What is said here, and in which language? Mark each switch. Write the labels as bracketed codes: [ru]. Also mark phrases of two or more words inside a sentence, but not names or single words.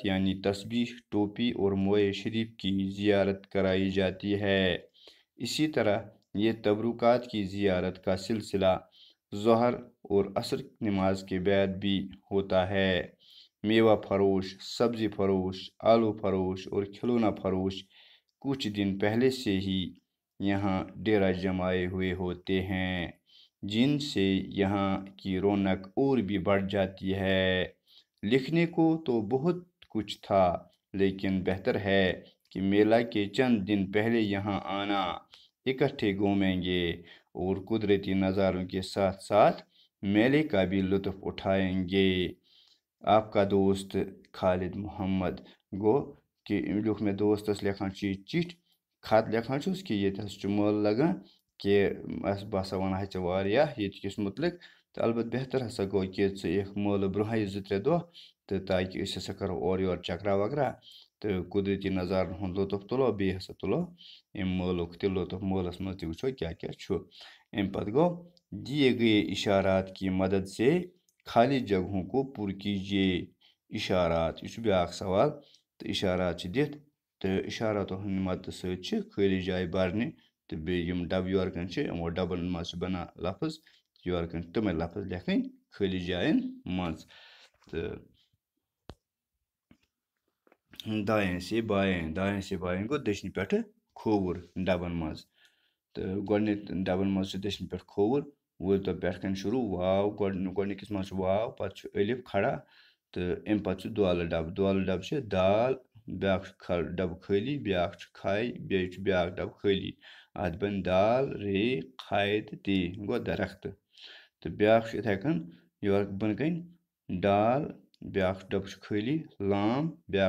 [ur] یعنی تسبیح ٹوپی اور موئے شریف کی زیارت کرائی جاتی ہے اسی طرح یہ تبرکات کی زیارت کا سلسلہ ظہر اور عصر نماز کے بعد بھی ہوتا ہے میوہ فروش سبزی فروش آلو فروش اور کھلونا فروش کچھ دن پہلے سے ہی یہاں ڈیرا جمائے ہوئے ہوتے ہیں جن سے یہاں کی رونق اور بھی بڑھ جاتی ہے لکھنے کو تو بہت کچھ تھا لیکن بہتر ہے کہ میلہ کے چند دن پہلے یہاں آنا اکٹھے گھومیں گے اور قدرتی نظاروں کے ساتھ ساتھ میلے کا بھی لطف اٹھائیں گے آپ کا دوست [ks] خالد محمد گو کہ لیوکھ مےٚ دوستس لیکھان چھُ یہِ چِٹھۍ خط لیکھان چھُس کہ ییٚتہِ ہسا چھُ مٲلہٕ لگان کہ بہٕ ہسا وَنہٕ ہا ژےٚ واریاہ ییٚتہِ کِس مُتعلق تہٕ البتہ بہتر ہسا گوٚو کہ ژٕ یِکھ مٲلہٕ برونٛہٕے 2-3 دۄہ تہٕ تاکہِ أسۍ ہسا کرو اورٕ یورٕ چکرا وکرا تہٕ قدرتی نظارن ہُنٛد لطف تُلو بیٚیہِ ہسا تُلو امہِ مٲلُک تہِ لطف مٲلس منٛز تہِ وٕچھو کیاہ کیاہ چھُ امہِ پتہٕ گوٚو [ur] دیے گئے اشارات کی مدد سے خالی جگہوں کو پر کیجیے [ks] اشارات یہ چھُ بیاکھ سوال تہٕ اشارات چھِ دِتھ تہٕ اشاراتو ہٕنٛدِ مدتہٕ سۭتۍ چھِ خٲلی جایہِ برنہِ تہٕ بیٚیہِ یِم ڈبہٕ یورٕ کَنۍ چھِ یِمو ڈبن منٛز چھِ بنان لفظ یورٕ کَنۍ تِمے لفظ لیکھٕنۍ خٲلی جاین منٛز تہٕ [ur] دایاں سے بایاں [ks] گوٚو دٔچھنہِ پٮ۪ٹھٕ کھووُر ڈبن منٛز تہٕ گۄڈٕنیتھ ڈبن منٛز چھُ دٔچھنہِ پٮ۪ٹھ کھووُر وٲتۍ تو پٮ۪ٹھ کَنۍ شروٗع واو گۄڈٕنِکِس منٛز چھُ واو پتہٕ چھُ ألِف کھڑا تہٕ امہِ پتہٕ چھُ دۄلہٕ ڈبہٕ چھِ دال بیاکھ چھُ ڈبہٕ خٲلی بیاکھ چھُ کھاے بیٚیہِ چھُ بیاکھ ڈبہٕ خٲلی اتھ بنہِ دال رے کھاے تہٕ تے گوٚو درختہٕ تہٕ بیاکھ چھُ یِتھے کٔنۍ یورٕ بۄنہٕ کَنۍ ڈال بیاکھ ڈبہٕ چھُ خٲلی لام بیاکھ